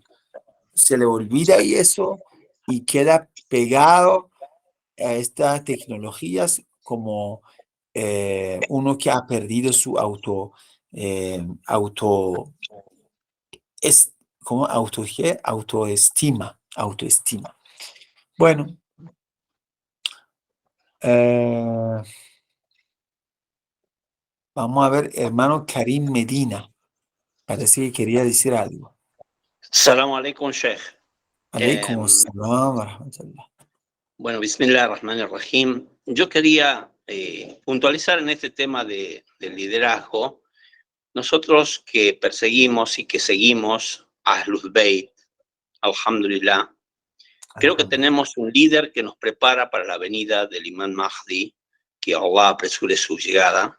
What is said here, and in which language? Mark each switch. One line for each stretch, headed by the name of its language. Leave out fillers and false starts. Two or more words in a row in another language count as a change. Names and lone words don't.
Spanish: Se le olvida y eso y queda pegado a estas tecnologías como uno que ha perdido su ¿cómo? Autoestima. Bueno, vamos a ver, hermano Karim Medina. Parece que quería decir algo.
Arabic: سلام عليكم, Sheikh. عليكم السلام ورحمة الله. Bueno, بسم الله الرحمن الرحيم.
Spanish: Yo quería puntualizar en este tema del liderazgo. Nosotros que perseguimos y que seguimos a Ahlul Bayt, alhamdulillah, creo que tenemos un líder que nos prepara para la venida del Imam Mahdi, que Allah apresure su llegada.